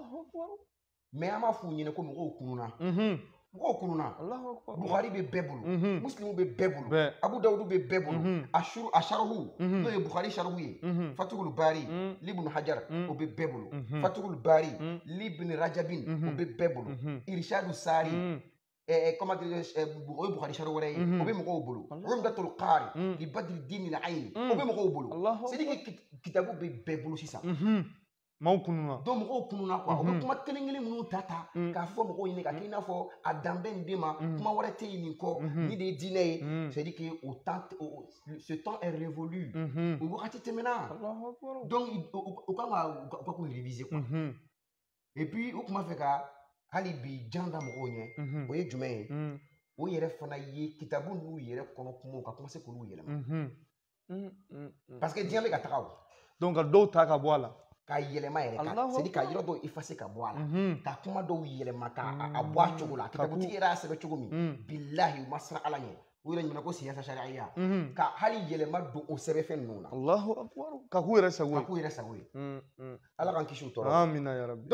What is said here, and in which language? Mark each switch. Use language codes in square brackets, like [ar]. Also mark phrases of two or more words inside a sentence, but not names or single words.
[bm] mais an b'a f'u ɲɛna ko mɔgɔw kununa mɔgɔw kununa Buhari bɛ bɛɛ bolo Muslimu bɛ bɛɛ bolo Abu Dawudu bɛ bɛɛ bolo a sharhu n'o ye Buhari sharhu ye Fatihul Bari Ibn Hajar o bɛ bɛɛ bolo Fatihul Bari Ibn Rajabin o bɛ bɛɛ bolo Irshadu Sari comment o ye Buhari sharhu wɛrɛ ye o bɛ mɔgɔw bolo Umdatul Qari li Badri Din al-Ayn o bɛ mɔgɔw bolo [fr] c'est à dire que [bm] kitabu bɛ bɛɛ bolo sisan maaw kununa donc mɔgɔw kununa quoi u bɛ kuma kelen kelen minnu ta k'a fɔ mɔgɔw ɲini ka kɛ i n'a fɔ a dan bɛ nin de ma kuma wɛrɛ tɛ yen nin kɔ ni de ye diinɛ ye [fr] c'est à dire que [bm] o [fr] temps ce temps est révolu [bm] o wagati tɛmɛna donc u kan ka k'u réviser quoi [fr] et puis [bm] u tun b'a fɛ ka hali bi jan da mɔgɔw ɲɛ o ye jumɛn ye o yɛrɛ fana ye kitabu n'u yɛrɛ kɔnɔ kumaw ka commencer k'olu yɛlɛma [fr] parce que [bm] diɲɛ bɛ ka taga o donc ka dɔw ta ka bɔ a la ka yɛlɛma yɛrɛ ka [fr] c'est à dire [bm] ka yɔrɔ dɔw effacer ka bɔ a la ka kuma dɔw yɛlɛma ka a bɔ a cogo la kitabutigi yɛrɛ y'a sɛbɛn cogo min bilahi u ma siran Ala ɲɛ u yɛrɛ ɲuman ko siyasa sariya ka hali yɛlɛma don o sɛbɛnfɛn ninnu na [ar] الله أكبر [bm] ka k'u yɛrɛ sago ye ka k'u yɛrɛ sago ye Ala k'an kisi u tɔɔrɔ [ar] آمين يا ربي